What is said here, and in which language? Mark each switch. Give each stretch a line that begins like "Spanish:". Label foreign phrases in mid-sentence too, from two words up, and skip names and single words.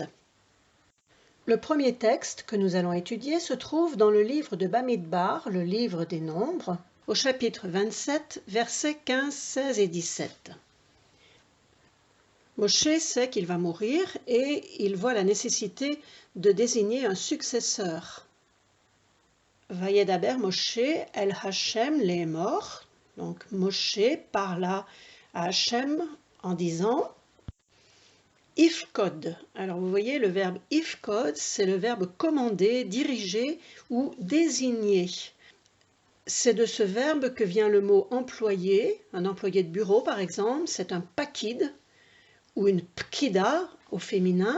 French: Le premier texte que nous allons étudier se trouve dans le livre de Bamidbar, le livre des Nombres, au chapitre 27, versets 15, 16 et 17. Moshe sait qu'il va mourir et il voit la nécessité de désigner un successeur.
Hebrew: וידבר משה אל השם לאמור.
French: Donc Moshe parla à Hashem en disant Ifkod. Alors vous voyez le verbe Ifkod, c'est le verbe commander, diriger ou désigner. C'est de ce verbe que vient le mot employé, un employé de bureau par exemple, c'est un pakid ou une pkida au féminin.